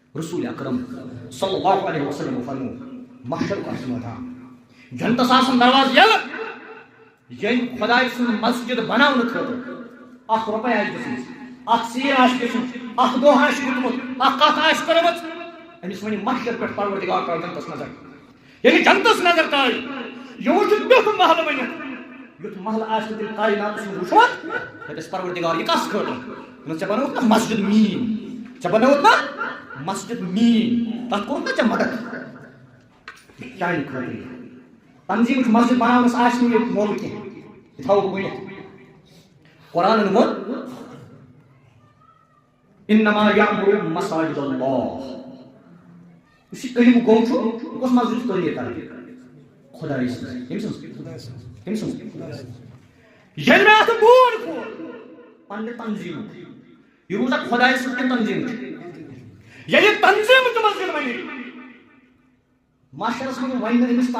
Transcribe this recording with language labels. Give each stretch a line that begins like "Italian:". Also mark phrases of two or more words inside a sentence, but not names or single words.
Kashmiri: رسول اکرم صلی اللہ علیہ وسلم فرمو
Urdu: محشر کا میدان
Kashmiri: جنتس آسن دروازٕ یلہٕ ییٚلہِ خۄداے سٕنٛز مسجد بناونہٕ خٲطرٕ اکھ رۄپے آسہِ دِژمٕژ اکھ سیٖر آسہِ دِژمٕژ اکھ دۄہ آسہِ دیُتمُت اکھ کتھ آسہِ کٔرمٕژ أمِس وَنہِ محشر پٮ۪ٹھ پروردگار ترٛاو جنتس نظر ییٚلہِ جنتس نظر ترٛایہِ یہِ وٕچھِ تیُتھ محلہٕ بٔنِتھ یُتھ محلہٕ آسہِ تیٚلہِ کایناتس منٛز وٕچھمُت دَپٮ۪س پروردگار یہِ کس خٲطرٕ دوٚپنس ژےٚ بنووُتھ نا مسجد میٛٲنۍ ژےٚ بنووُتھ نا مسجد میٛٲنۍ تتھ کوٚرُتھ نا ژےٚ مدد چانہِ خٲطرٕ تنظیٖمٕچ مسجد بناونس آسہِ نہٕ ییٚتہِ مول کینٛہہ یہِ تھاوو بہٕ ؤنِتھ قرآنن ووٚن
Arabic: انما یعمر مساجد اللہ
Kashmiri: یُس یہِ کٔلِم گوٚو چھُ یہِ کۄس مسجد تعمیٖر کران خۄداے سٕنٛز کٔمۍ سٕنٛز ییٚلہِ مےٚ اتھ بور کھول پننہِ تنظیٖمُک یہِ روٗز اکھ خۄداے سٕنٛز کِنہٕ تنظیٖمٕچ ییٚلہِ یہِ تنظیٖمٕچ مسجد بنہِ معاشرس منٛز وَنہِ نہٕ أمِس